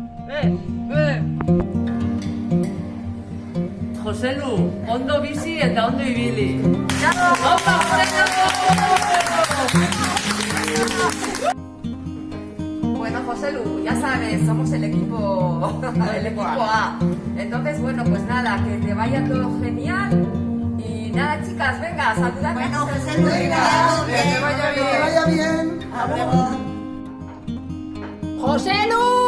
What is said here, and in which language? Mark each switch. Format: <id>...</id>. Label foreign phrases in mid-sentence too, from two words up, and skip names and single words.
<eu>Joselu, ondo bizi eta ondo ibili.</eu> <es>Opa, Joselu! Bueno, Joselu, ya sabes, somos el equipo A. Entonces, bueno, pues nada, que te vaya todo genial. Y nada, chicas, venga, saludad. Bueno, Joselu, que te vaya bien. Que vaya bien. ¡Joselu!</es>